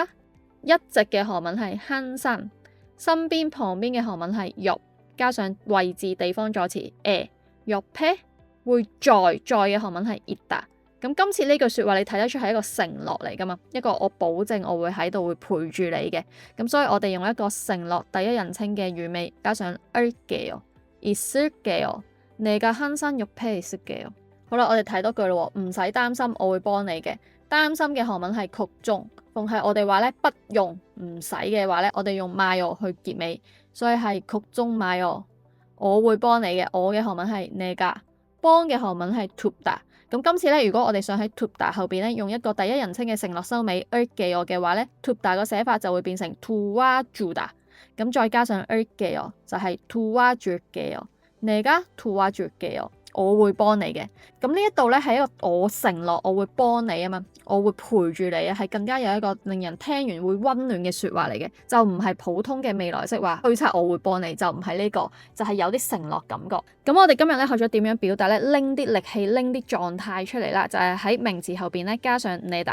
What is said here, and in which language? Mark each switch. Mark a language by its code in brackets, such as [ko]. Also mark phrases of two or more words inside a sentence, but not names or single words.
[yue] 一直嘅韓文係항상，身邊旁邊嘅韓文係옆，加上位置地方助詞옆에，會在嘅韓文係있다。咁今次呢句説話你睇得出係一個承諾嚟噶嘛？一個我保證我會喺度會陪住你嘅。咁所以我哋用一個承諾第一人稱嘅語尾加上 [ko] 을게요 있을게요 내가 항상 옆에 있을게요。 [yue] 好啦，我哋睇多句咯，唔使擔心，我會幫你嘅。擔心嘅韓文係걱정，逢係我哋話咧不用唔使嘅話咧，我哋用마요去結尾，所以係 [ko] 걱정 마요， [yue] 我會幫你嘅。我嘅韓文係내가，幫嘅韓文係돕다。咁今次咧，如果我哋想喺돕다後邊咧用一個第一人稱嘅承諾收尾을게요嘅話咧，돕다個寫法就會變成도와주다。咁再加上을게요就係 [ko] 도와줄게요，내가 도와줄게요。 [yue] 我會幫你嘅。咁呢一度咧係一個我承諾我會幫你啊嘛，我會陪住你啊，係更加有一個令人聽完會溫暖嘅説話嚟嘅，就唔係普通嘅未來式話推測我會幫你，就唔係呢個，就係有啲承諾感覺。咁我哋今日咧學咗點樣表達咧，拎啲力氣拎啲狀態出嚟啦，就係喺名詞後邊咧加上내다。